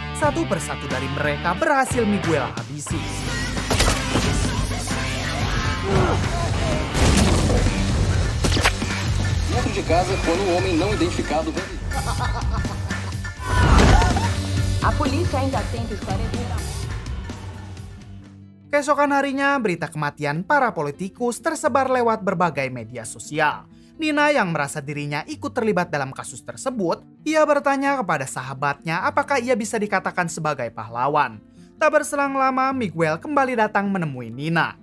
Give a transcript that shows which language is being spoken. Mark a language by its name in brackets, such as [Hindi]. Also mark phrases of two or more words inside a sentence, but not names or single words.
[Indonesian] Satu persatu dari mereka berhasil Miguel habisi. [Portuguese] Dentro de casa, quando um homem não identificado... A polícia ainda tenta esclarecer. [Indonesian] Keesokan harinya, berita kematian para politikus tersebar lewat berbagai media sosial. Nina yang merasa dirinya ikut terlibat dalam kasus tersebut, ia bertanya kepada sahabatnya apakah ia bisa dikatakan sebagai pahlawan. Tak berselang lama, Miguel kembali datang menemui Nina.